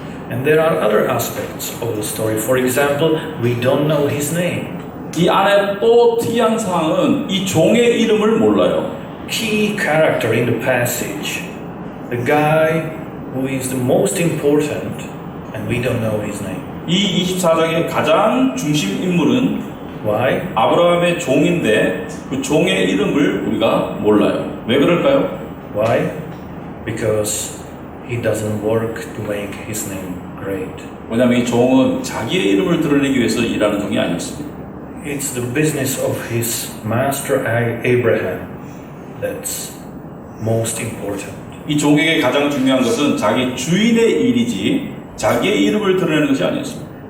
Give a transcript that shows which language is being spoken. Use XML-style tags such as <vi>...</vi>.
<en>and there are other aspects of the story. For example, we don't know his name.</en> <ko>이 안에 또 특이한 사항은 이 종의 이름을 몰라요.</ko> <en>Key character in the passage, the guy who is the most important, and we don't know his name.</en> <ko>이 24장의 가장 중심 인물은</ko> <en>Why?</en> <ko>아브라함의 종인데 그 종의 이름을 우리가 몰라요. 왜 그럴까요?</ko> <en>Why? Because he doesn't work to make his name great.</en> <ko>왜냐하면 이 종은 자기의 이름을 드러내기 위해서 일하는 종이 아니었습니다.</ko> <en>It's the business of his master Abraham that's most important.</en> <ko>이 종에게 가장 중요한 것은 자기 주인의 일이지 자기의 이름을 드러내는 것이 아니었습니다.</ko>